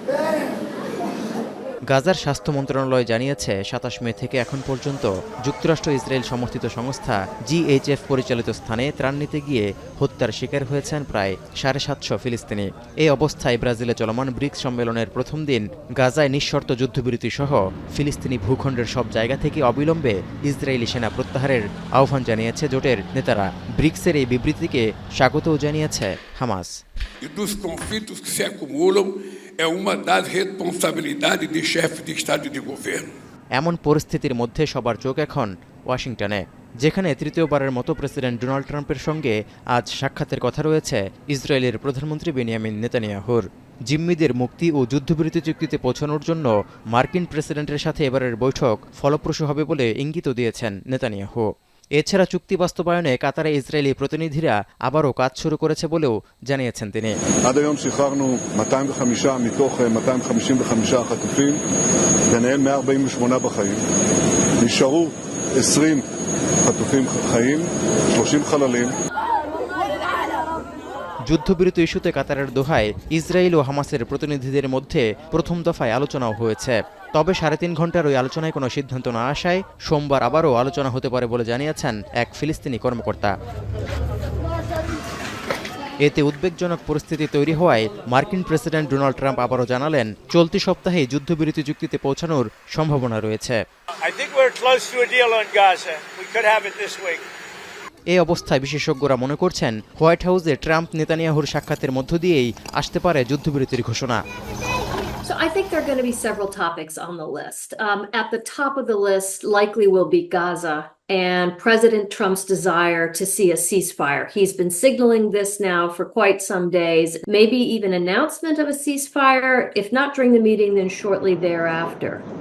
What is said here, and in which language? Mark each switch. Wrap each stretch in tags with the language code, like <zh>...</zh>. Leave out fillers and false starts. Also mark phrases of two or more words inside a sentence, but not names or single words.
<bn>গাজার স্বাস্থ্য মন্ত্রণালয় জানিয়েছে ২৭ মে থেকে এখন পর্যন্ত যুক্তরাষ্ট্র ইসরায়েল সমর্থিত সংস্থা জিএইচএফ পরিচালিত স্থানে ত্রাণ নিতে গিয়ে হত্যার শিকার হয়েছেন প্রায় ৭৫০ ফিলিস্তিনি। এই অবস্থায় ব্রাজিলে চলমান ব্রিক্স সম্মেলনের প্রথম দিন গাজায় নিঃশর্ত যুদ্ধবিরতি সহ ফিলিস্তিনি ভূখণ্ডের সব জায়গা থেকে অবিলম্বে ইসরায়েলি সেনা প্রত্যাহারের আহ্বান জানিয়েছে জোটের নেতারা। ব্রিক্সের এই বিবৃতিকে স্বাগতও জানিয়েছে হামাস।</bn> <pt>É uma das responsabilidades de chefe de Estado e de governo.</pt> <bn>এমন পরিস্থিতির মধ্যে সবার চোখ এখন ওয়াশিংটনে, যেখানে তৃতীয়বারের মতো প্রেসিডেন্ট ডোনাল্ড ট্রাম্পের সঙ্গে আজ সাক্ষাতের কথা রয়েছে ইসরায়েলের প্রধানমন্ত্রী বেনিয়ামিন নেতানিয়াহুর। জিম্মিদের মুক্তি ও যুদ্ধবিরতি চুক্তিতে পৌঁছানোর জন্য মার্কিন প্রেসিডেন্টের সাথে এবারের বৈঠক ফলপ্রসূ হবে বলে ইঙ্গিতও দিয়েছেন নেতানিয়াহু। এছাড়া চুক্তি বাস্তবায়নে কাতারে ইসরায়েলি প্রতিনিধিরা আবারও কাজ শুরু করেছে বলেও জানিয়েছেন তিনি।</bn> <he>עד היום שחררנו 205 מתוך 255 חטופים, ביניהם 148 בחיים. נשארו 20 חטופים חיים, 30 חללים.</he> <bn>যুদ্ধবিরতি ইস্যুতে কাতারের দোহায় ইসরায়েল ও হামাসের প্রতিনিধিদের মধ্যে প্রথম দফায় আলোচনাও হয়েছে। তবে ৩.৫ ঘন্টার ওই আলোচনায় কোনো সিদ্ধান্ত না আসায় সোমবার আবারও আলোচনা হতে পারে বলে জানিয়েছেন এক ফিলিস্তিনি কর্মকর্তা। এতে উদ্বেগজনক পরিস্থিতি তৈরি হওয়ায় মার্কিন প্রেসিডেন্ট ডোনাল্ড ট্রাম্প আবারও জানালেন চলতি সপ্তাহেই যুদ্ধবিরতি চুক্তিতে পৌঁছানোর সম্ভাবনা রয়েছে। এই অবস্থায় বিশেষজ্ঞরা মনে করছেন হোয়াইট হাউসে ট্রাম্প নেতানিয়াহুর সাক্ষাতের মধ্য দিয়েই আসতে পারে যুদ্ধবিরতির ঘোষণা।</bn> <en>So I think there are going to be several topics on the list. At the top of the list likely will be Gaza and President Trump's desire to see a ceasefire. He's been signaling this now for quite some days, maybe even announcement of a ceasefire, if not during the meeting, then shortly thereafter.</en>